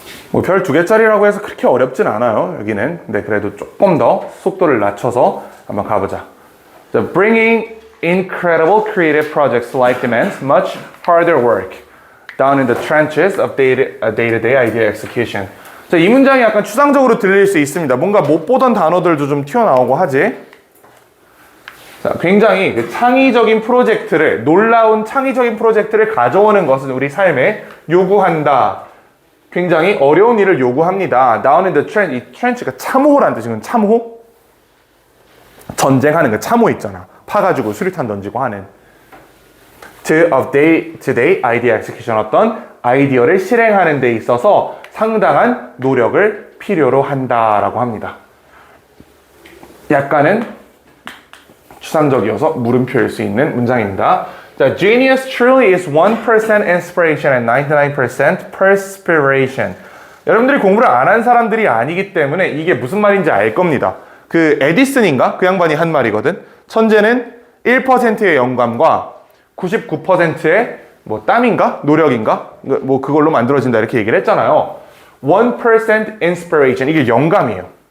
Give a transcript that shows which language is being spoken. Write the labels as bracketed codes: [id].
[ko] 뭐 별 2개짜리라고 해서 그렇게 어렵진 않아요, 여기는. 근데 그래도 조금 더 속도를 낮춰서 한번 가보자. [en] So bringing incredible creative projects like demands much harder work down in the trenches of day-to-day idea execution. [ko] 자, 이 문장이 약간 추상적으로 들릴 수 있습니다. 뭔가 못 보던 단어들도 좀 튀어나오고 하지. 자, 굉장히 그 창의적인 프로젝트를, 놀라운 창의적인 프로젝트를 가져오는 것은 우리 삶에 요구한다. 굉장히 어려운 일을 요구합니다. [en] Down in the trench, [ko] 이 trench가 참호라는 뜻이거든. 참호? 전쟁하는 거 참호 있잖아. 파가지고 수류탄 던지고 하는. [en] today idea execution, [ko] 어떤 아이디어를 실행하는 데 있어서 상당한 노력을 필요로 한다라고 합니다. 약간은 추상적이어서 물음표일 수 있는 문장입니다. [en] 자, genius truly is 1% inspiration and 99% perspiration. [ko] 여러분들이 공부를 안 한 사람들이 아니기 때문에 이게 무슨 말인지 알 겁니다. 그 에디슨인가? 그 양반이 한 말이거든. 천재는 1%의 영감과 99%의 뭐 땀인가? 노력인가? 뭐 그걸로 만들어진다 이렇게 얘기를 했잖아요. [en] 1% inspiration. [ko] 이게 영감이에요.